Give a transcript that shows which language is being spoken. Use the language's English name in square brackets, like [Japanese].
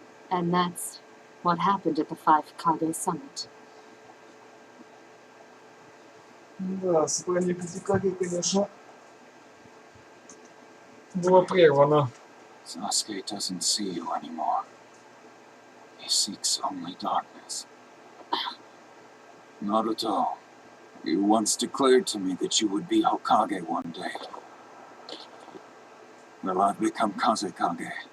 [English] And that's what happened at the Five Kage Summit. [Russian] Да, собрание Пятикаги, конечно, было прервано. [English] Sasuke doesn't see you anymore. He seeks only darkness. Naruto, you once declared to me that you would be Hokage one day. Well, I've become Kazekage.